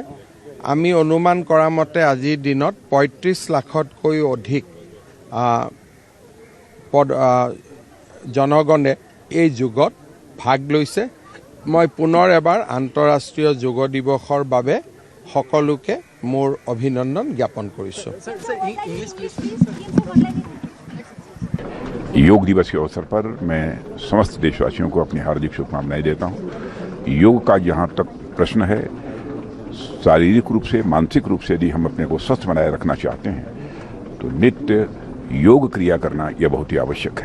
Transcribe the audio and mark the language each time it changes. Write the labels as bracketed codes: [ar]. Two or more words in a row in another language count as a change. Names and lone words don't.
[as] আমি অনুমান কৰা মতে আজিৰ দিনত ৩৫ লাখতকৈ অধিক জনগণে এই যোগত ভাগ লৈছে। মই পুনৰ এবাৰ আন্তঃৰাষ্ট্ৰীয় যোগ দিৱসৰ বাবে সকলোকে মোৰ অভিনন্দন জ্ঞাপন কৰিছোঁ। [hi] योग दिवस के अवसर पर मैं समस्त देशवासियों को अपनी हार्दिक शुभकामनाएं देता हूं। योग का जहां तक प्रश्न है, शारीरिक रूप से मानसिक रूप से यदि हम अपने को स्वस्थ बनाए रखना चाहते हैं तो नित्य योग क्रिया करना यह बहुत ही आवश्यक है।